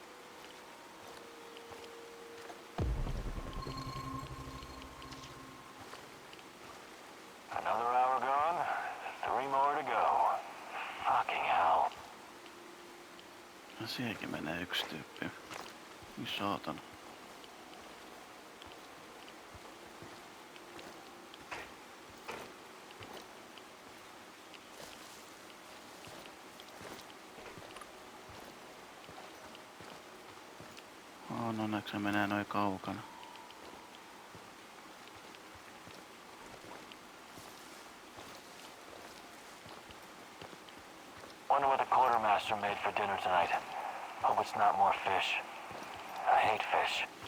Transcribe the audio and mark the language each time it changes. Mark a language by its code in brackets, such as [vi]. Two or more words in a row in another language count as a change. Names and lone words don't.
[en] Another hour gone, 3 more to go. Fucking hell. [fi] No siihenkin menee yksi tyyppi. Niin saatana. Onneksi se menee noin kaukana. [en] Wonder what the quartermaster made for dinner tonight. Hope it's not more fish. I hate fish.